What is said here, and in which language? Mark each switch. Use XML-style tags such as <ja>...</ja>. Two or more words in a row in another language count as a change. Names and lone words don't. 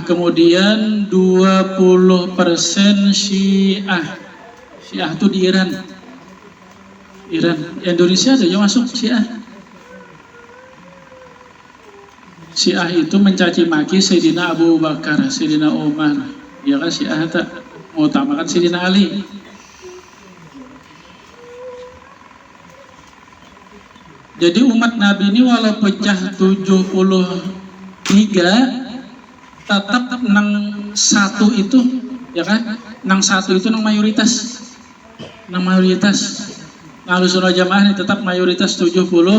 <id>Kemudian 20% Syiah. Syiah itu di Iran. Indonesia ada yang masuk Syiah. Syiah itu mencaci maki Sayyidina Abu Bakar, Sayyidina Umar. Ya kan Syiah tak mengutamakan Sayyidina Ali.</id> <bjn>Jadi umat Nabi ini walau pecah 73 tetap nang satu itu, ya kan? Nang satu itu nang mayoritas.</bjn> <ar>أهل السنة الجماعة</ar> <bjn>ini tetap mayoritas 77%.</bjn>